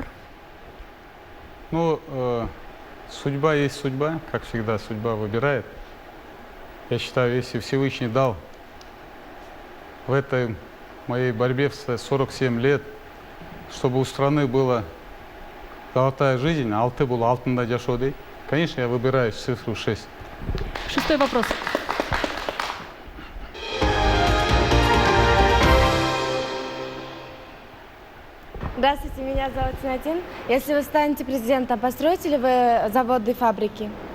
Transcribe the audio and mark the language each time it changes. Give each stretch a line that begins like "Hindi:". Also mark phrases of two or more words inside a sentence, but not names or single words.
Russian: Ну, судьба есть судьба, как всегда, судьба выбирает. Я считаю, если Всевышний дал в этой моей борьбе в 47 лет, чтобы у страны была золотая жизнь,
Kyrgyz: алты был алтында жашоо дейт.
Russian: Конечно, я выбираю цифру 6. Шестой вопрос. Здравствуйте, меня зовут Синатин. Если вы станете президентом, построите ли вы заводы и фабрики?